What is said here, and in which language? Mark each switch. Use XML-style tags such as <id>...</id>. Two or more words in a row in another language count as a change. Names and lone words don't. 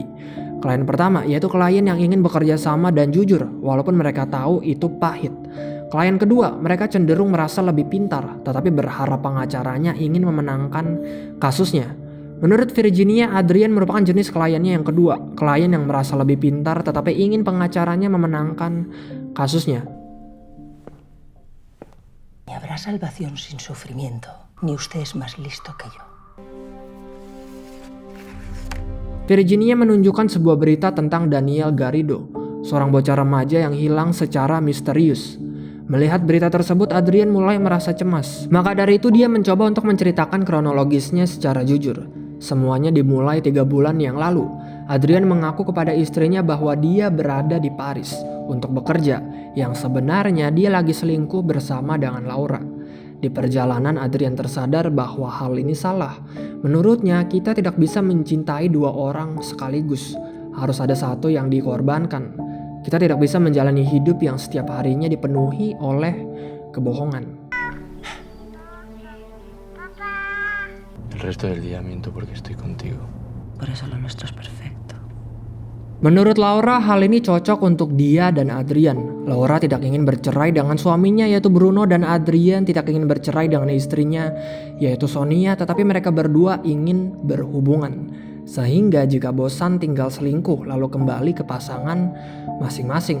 <id>Klien pertama yaitu klien yang ingin bekerja sama dan jujur walaupun mereka tahu itu pahit. Klien kedua, mereka cenderung merasa lebih pintar tetapi berharap pengacaranya ingin memenangkan kasusnya. Menurut Virginia, Adrian merupakan jenis kliennya yang kedua, klien yang merasa lebih pintar tetapi ingin pengacaranya memenangkan kasusnya.</id> <es>Ni habrá salvación sin sufrimiento, ni usted es más listo que yo.</es> <id>Virginia menunjukkan sebuah berita tentang Daniel Garrido, seorang bocah remaja yang hilang secara misterius. Melihat berita tersebut, Adrian mulai merasa cemas. Maka dari itu dia mencoba untuk menceritakan kronologisnya secara jujur. Semuanya dimulai 3 bulan yang lalu. Adrian mengaku kepada istrinya bahwa dia berada di Paris untuk bekerja, yang sebenarnya dia lagi selingkuh bersama dengan Laura. Di perjalanan Adrian tersadar bahwa hal ini salah. Menurutnya kita tidak bisa mencintai 2 orang sekaligus. Harus ada satu yang dikorbankan. Kita tidak bisa menjalani hidup yang setiap harinya dipenuhi oleh kebohongan.</id> <es>El resto del día miento porque estoy contigo. Por eso lo nuestro es perfecto.</es> <id>Menurut Laura, hal ini cocok untuk dia dan Adrian. Laura tidak ingin bercerai dengan suaminya yaitu Bruno dan Adrian tidak ingin bercerai dengan istrinya yaitu Sonia, tetapi mereka berdua ingin berhubungan. Sehingga jika bosan tinggal selingkuh lalu kembali ke pasangan masing-masing.</id>